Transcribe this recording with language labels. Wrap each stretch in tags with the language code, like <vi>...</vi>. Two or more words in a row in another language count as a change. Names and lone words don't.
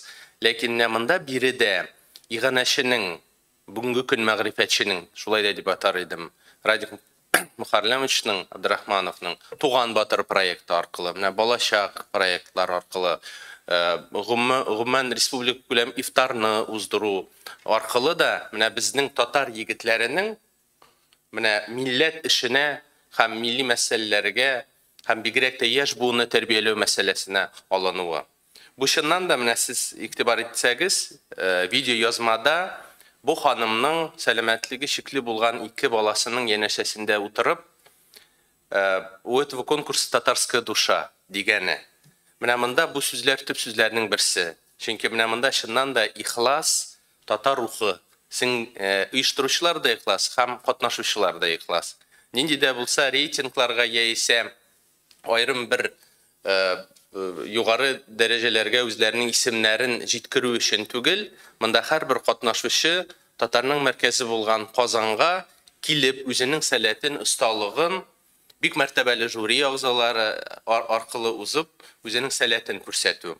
<tt>ләкин монда биредә иганәченең, бүгенге көн мәгърифәтченең, шулай да дип атар идем, Радик Мөхәррәмовичның, Абдрахмановның Туган батыр проекты аркылы, менә балачак проектлар аркылы, Гомман республика күләм ифтарны уздыру аркылы да менә безнең татар егетләренең менә милләт эшенә һәм милли мәсьәләләргә һәм бигрәк тә яшь буынны тәрбияләү мәсьәләсенә алынуы. Бу чыннан да менә сез игътибар итсәгез, видео язмада бу ханымның сәламәтлеге шикле булган 2 баласының янәшәсендә утырып,</tt> <ru>у этого конкурса татарская душа дигәне.</ru> <tt>Менә монда бу сүзләр төп сүзләрнең берсе. Чөнки менә монда чыннан да ихлас, татар рухы, оештыручылар да ихлас, һәм катнашучылар да ихлас. Нинди дә булса рейтингларга яисә аерым бер югары дәрәҗәләргә үзләренең исемнәрен җиткерү өчен түгел, монда һәрбер катнашучы татарның мәркәзе булган Казанга килеп үзенең сәләтен, осталыгын бик мәртәбәле жюри агзалары аркылы узып, үзенең сәләтен күрсәтү.</tt>